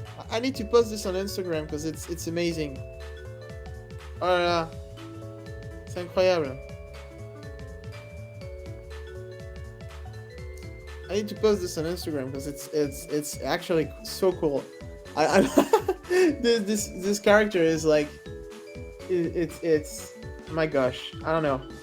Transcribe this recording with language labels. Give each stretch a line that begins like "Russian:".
English: I need to post this on Instagram because it's amazing.
French: Oh là là, c'est incroyable.
English: I need to post this on Instagram because it's actually so cool. I this character is like it's oh my gosh, I don't know.